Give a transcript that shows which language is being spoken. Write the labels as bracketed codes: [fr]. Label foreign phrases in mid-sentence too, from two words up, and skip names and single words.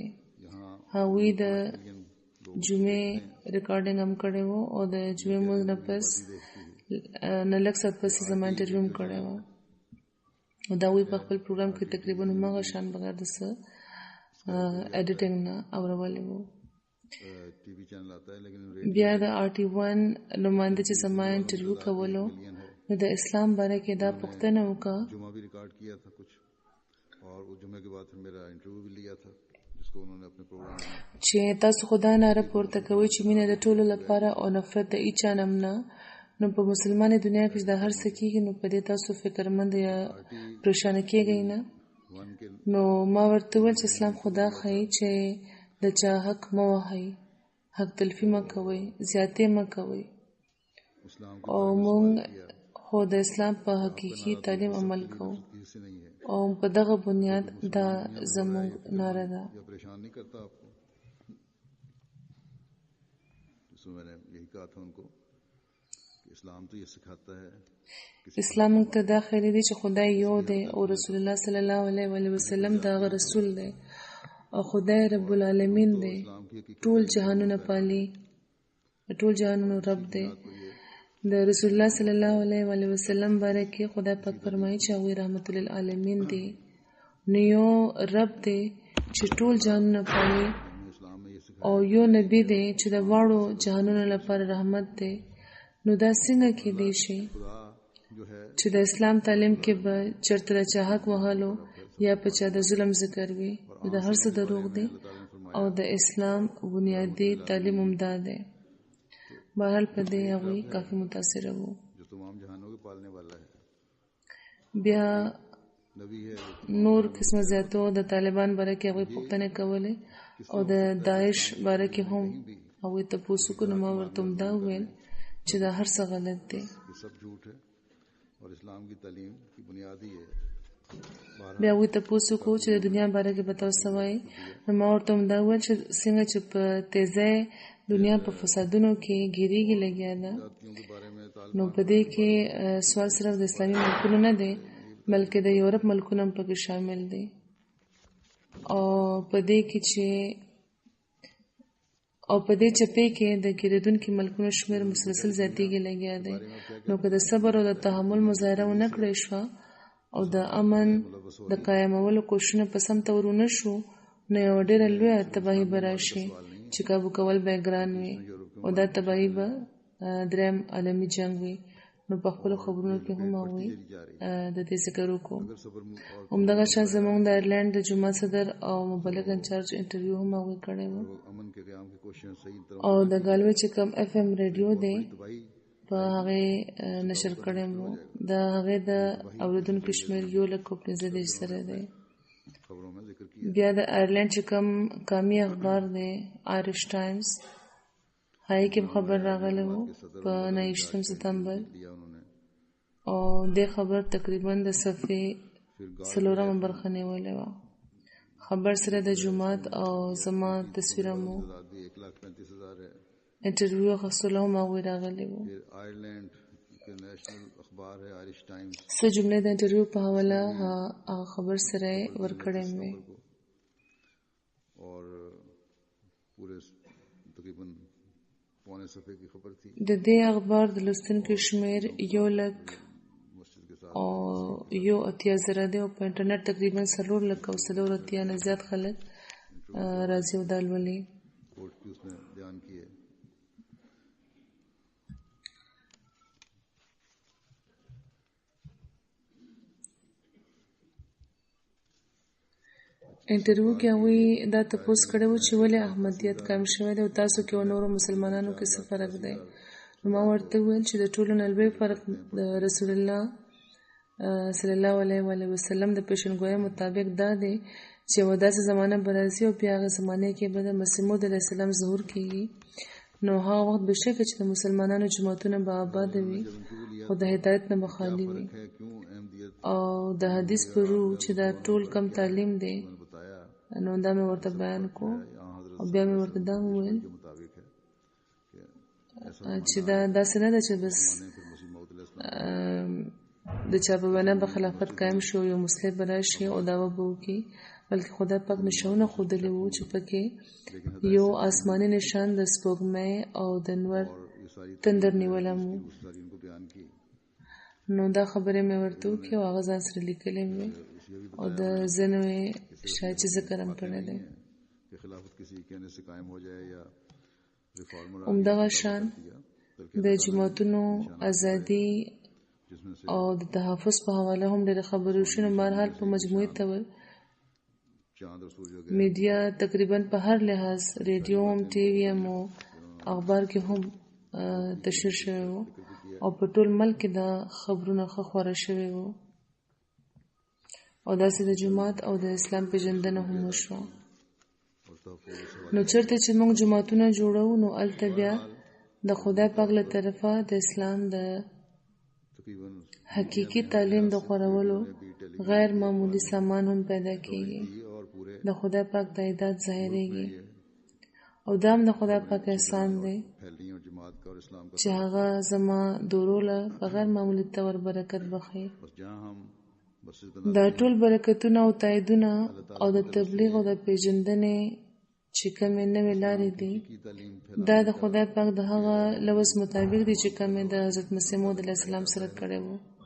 [ps] هغوی د جمعې ریکارډینګ هم کړی و او د جمعې لمونځ نه پس نه لږ ساعت پسې زما انټرویو هم کړی و او د هغوی په خپل پروګرام کې تقریبا هماغه شان بغیر د څه ایډیټینګ نه اورولې وو. بیا د RT1 نماینده چې زما انټرویو کولو نو د اسلام باره کې دا پوښتنه وکړه [ur] جمعہ بھی ریکارڈ کیا تھا کچھ اور اس جمعے کے بعد پھر میرا انٹرویو بھی لیا تھا جس کو انہوں نے اپنے پروگرام میں [ps] چې تاسو خدا ناره پورته کوئ چې مینه د ټولو لپاره او نفرت د هیچا نه نه، نو په مسلمانې دنیا کې دا هر څه کېږي، نو په دې تاسو فکرمند یا پریشانه کېږئ نه. वन के نو ما ورته وویل چې اسلام خدا ښایي چې د چا حق مه وهئ، حق تلفي مه کوئ، زیاتې مه کوئ، [ur] اسلام کے [ps] او موږ خو د اسلام په حقیقي تعلیم عمل کوو [ur] حصے نہیں ہے [ps] او په دغه بنیاد دا زموږ ناره ده. [ur] یا پریشان نہیں کرتا آپ کو۔ جس میں میں نے یہی کہا تھا ان کو کہ اسلام تو یہ سکھاتا ہے [ps] اسلام موږ ته دا ښیي دی چې خدای یو دی او [ar] رسول الله صلی الله علیه وسلم [ps] دا هغه رسول دی او خدای [ar] رب العالمین [ps] دی، ټول جهانونه پالي، ټول جهانونو رب دی. د [ar] رسول الله صلی الله علیه وسلم [ps] باره کې خدای پاک فرمایي چې هغوی [ar] رحمت للعالمین [ps] دی، نو یو رب دی چې ټول جهانونه پالي [ur] اسلام میں یہ سکھایا [ps] او یو نبی دی چې د واړو جهانونو لپاره رحمت دی. نو دا څنګه کېدی شي [ur] خدا جو ہے [ps] چې د اسلام تعلیم کې به چرته د چا حق وهلو یا په چا د ظلم ذکر وي؟ نو دا هر څه دروغ دی او د اسلام بنیادی تعلیم عمده دی. بهرحال په دې هغوی کافي متاثره وو. [ur] جو تمام جہانوں کے پالنے والا ہے [ps] بیا [ur] نبی ہے [ps] نور قسمه زیاتو د طالبان باره کې هغوی پوښتنې کولې او د داعش باره کې هم هغوی تپوس وکړو. نو ما ورته همدا وویل چې دا هر څه غلط دی. [ur] یہ سب جھوٹ ہے اور اسلام کی تعلیم کی بنیاد ہی ہے [ps] بیا هغوی تپوس وکړو چې د دنیا باره کې به تاسو څه وایئ. نو ما ورته همدا وویل چې څنګه چې په تیزۍ دنیا په فسادونو کې ګیریږي لګیا ده، [ur] جاتیوں کے بارے میں [ps] نو په دې کې سوال صرف د اسلامي ملکونو نه دی بلکې د یورپ ملکونه هم پکې شامل دي. او په دې کې چې او په دې چپې کې د ګیریدونکو ملکونو شمېر مسلسل زیاتېږي لګیا دی. نو که د صبر او د تحمل مظاهره ونه کړای شوه او د امن د قایمولو کوششونه په سم تور ونه شو، نو یوه ډېره لویه تباهي به راشي چې کابو کول به یې ګران وي او دا تباهي به دریم عالمي جنګ وي. نو په خپلو خبرونو کې هم هغوی د دې ذکر وکړو. همدغه شان زموږ د آیرلینډ د جماعت صدر او مبلغ انچارج انټرویو هم هغوی کړی و. [ur] امن کے قیام کی کوششیں صحیح طرح [ps] او د ګالوی چې کوم FM ریډیو دی [ur] تباہی [ps] په هغې نشر کړی و. د هغې د اورېدونکو شمېر 1,15,000 سره دی. [ur] خبروں میں ذکر کیا [ps] بیا د آیرلینډ چې کوم قامي اخبار دی آیرش ټایمز، هغې کې خبر راغلی و په 29 ستمبر [ur] دیا انہوں نے [ps] او د خبر تقریبا د صفحې 4مه برخه نیولې وه. خبر سره د جماعت او زما تصویره مو [ur] آزادی 1,35,000 ہے. [ps] انټرویو اخیستلو هم هغوی راغلی وو. [ur] پھر آئرلینڈ کے نیشنل اخبار ہے آئرش ٹائمز [ps] څه جملې د انټرویو په حواله هغه خبر سره یې ورکړی مې. [ur] کو اور پورے تقریباً پونے صفحے کی خبر تھی [ps] د دې اخبار د لوستونکو شمېر 1,00,000 [ur] مسجد کے ساتھ [ps] او 1,80,000 دی او په انټرنیټ تقریبا 4,00,000 او 4,80,000 نه زیات خلک راځي او دا لولي. [ur] کورٹ کی اس نے بیان کیے [ps] انټرویو کې هغوی دا تپوس کړی و چې ولې احمدیت قایم شوی دی او تاسو کې او نورو مسلمانانو کې څه فرق دی. نو ما ورته وویل چې د ټولو نه لوی فرق د [ar] رسول الله صلی الله علیه وسلم [ps] د پیشنګویۍ مطابق دا دی چې یوه داسې زمانه به راځي او بیا هغه زمانې کې به د مسیح موعود [ar] علیه السلام [ps] ظهور کېږي. نو هغه وخت بېشکه چې د مسلمانانو جوماتونه به آباد وي او د هدایت نه به خالي وي. [ur] ہے کیوں احمدیت [ps] او د حدیث په روح چې دا ټول کم تعلیم دی، [ur] بتایا [ps] نو دا مې ورته بیان کو [ur] یہاں حضرت [ps] او बया مې ورته دا وویل [ur] کے مطابق ہے کہ ایسا [ps] چې دا داسې نه ده چې بس [ur] پھر مسیح موعود علیہ السلام [ps] د چا په وینا به خلافت قایم شي او یو مسلح به راشي او دعوه به وکړي، بلکې خدای پاک نشانونه ښودلي وو چې پکې یو آسماني نشان د سپوږمۍ او د نور [ur] یہ ساری [ps] تندر نیولی و. [ur] ساری ان کو بیان کی [ps] نو دا خبرې مې ورته وکړې او هغه ځان سره لیکلې مې او د ځینو یې شاید چې ذکر هم کړی دی. [ur] کہ خلافت کسی کہنے سے قائم ہو جائے یا ریفارمر [ps] همدغه شان د جوماتونو ازادي [ur] جس میں سے [ps] او د تحفظ په حواله هم ډېر خبرې شونه. بهرحال په مجموعي تور [ur] چاند اور سورج [ps] میډیا تقریبا په هر لحاظ ریډیو هم ټي وي هم او اخبار کې هم تشریح شوی وو او په ټول ملک کې دا خبرونه ښه خوره شوي وو او داسې د جماعت او د اسلام پیژندنه هم وشوه. نو چېرته چې موږ جماعتونه جوړو نو هلته بیا د خدای پاک له طرفه د اسلام د [ur] تقریباً [ps] حقیقي تعلیم د خورولو غیر معمولی سامان هم پیدا کیږي. [ur] اور پورے [ps] د خدای پاک تاییدات ظاهریږي او دا هم د خدای پاک احسان دی [ur] پھیلنی اور جماعت کا اور اسلام کا [ps] چې هغه زما دوروله په غیر معمولی طور برکت بخي. [ur] بس جہاں ہم بس [ps] دا ټول برکتونه او تاییدونه او د تبلیغ او د پیژندنې چې کومې نوې لارې دي [ur] کی تعلیم [ps] دا د خدای پاک د هغه لوز مطابق دي چې کومې د حضرت مسیح موعود [ar] علیه السلام [ps] سره کړی وو.